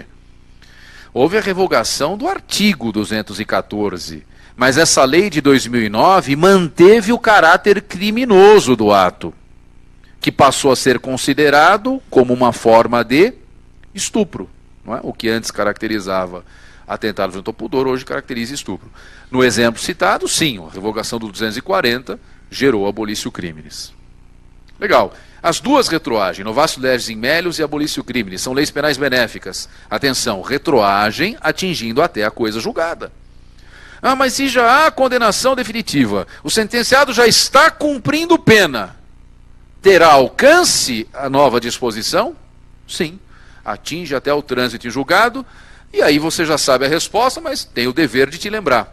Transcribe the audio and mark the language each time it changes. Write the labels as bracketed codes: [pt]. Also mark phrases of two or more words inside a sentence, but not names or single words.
[pt] Houve a revogação do artigo 214, mas essa lei de 2009 manteve o caráter criminoso do ato, que passou a ser considerado como uma forma de estupro. Não é? O que antes caracterizava atentado violento ao pudor, hoje caracteriza estupro. No exemplo citado, sim, a revogação do 240 gerou [la] abolitio criminis. [pt] Legal. As duas retroagem, [la] novatio legis in melius [pt] e [la] abolitio criminis, [pt] são leis penais benéficas. Atenção, retroagem atingindo até a coisa julgada. Ah, mas se já há condenação definitiva, o sentenciado já está cumprindo pena, terá alcance a nova disposição? Sim. Atinge até o trânsito em julgado, e aí você já sabe a resposta, mas tem o dever de te lembrar.